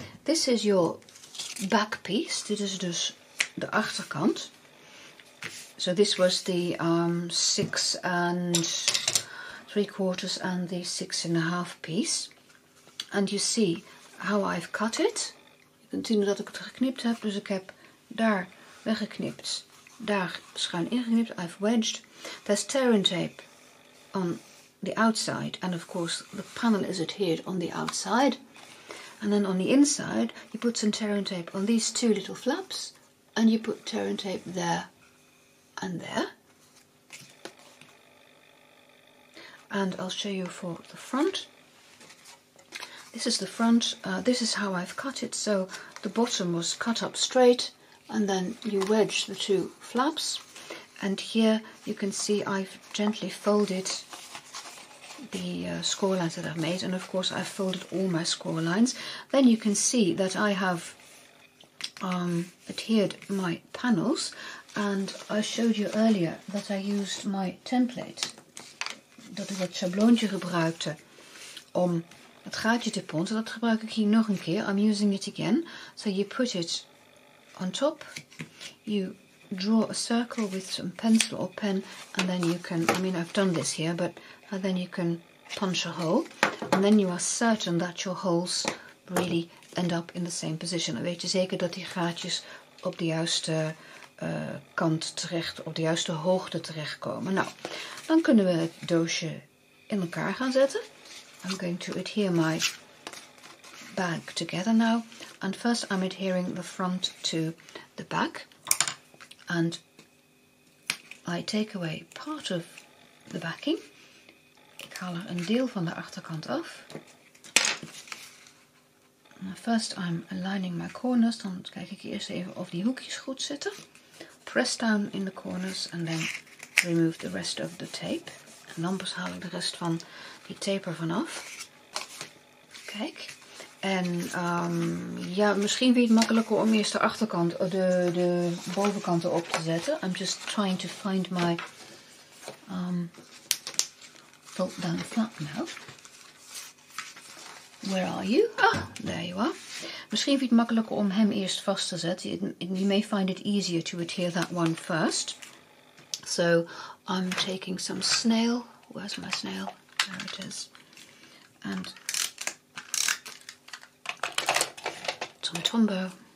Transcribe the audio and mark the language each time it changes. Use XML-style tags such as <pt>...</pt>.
<en>This is your back piece.</en> <nl>Dit is dus de achterkant.</nl> <en>So this was the 6 3/4 and the 6 1/2 piece. And you see how I've cut it. Je kunt zien dat ik het geknipt heb. Dus ik heb daar weggeknipt, daar schuin ingeknipt. I've wedged. There's tear and tape on the outside, and of course the panel is adhered on the outside. And then on the inside you put some tear and tape on these two little flaps, and you put tear and tape there and there. And I'll show you for the front. This is the front. This is how I've cut it. So the bottom was cut up straight, and then you wedge the two flaps. And here you can see I've gently folded the score lines that I've made, and of course I've folded all my score lines. Then you can see that I have adhered my panels, and I showed you earlier that I used my template.</en> <nl>Dat ik dat schabloontje gebruikte om het gaatje te ponten. Dat gebruik ik hier nog een keer.</nl> <en>I'm using it again. So you put it on top, you draw a circle with some pencil or pen, and then you can, I mean I've done this here, but then you can punch a hole, and then you are certain that your holes really end up in the same position.</en> <nl>Dan weet je zeker dat die gaatjes op de juiste kant terecht, op de juiste hoogte terechtkomen. Nou, dan kunnen we het doosje in elkaar gaan zetten.</nl> <en>I'm going to adhere my bag together now, and first I'm adhering the front to the back, and I take away part of the backing.</en> <nl>Ik haal er een deel van de achterkant af.</nl> <en>First I'm aligning my corners,</en> <nl>dan kijk ik eerst even of die hoekjes goed zitten.</nl> <en>Press down in the corners and then remove the rest of the tape.</en> <nl>En dan pas haal ik de rest van die tape ervan af. Kijk. En ja, misschien vind je het makkelijker om eerst de achterkant, de bovenkant erop te zetten.</nl> <en>I'm just trying to find my fold down flap now. Where are you? Ah, there you are.</en> <nl>Misschien vind je het makkelijker om hem eerst vast te zetten.</nl> <en>You may find it easier to adhere that one first. So I'm taking some snail. Where's my snail? There it is. And some Tombow.</en>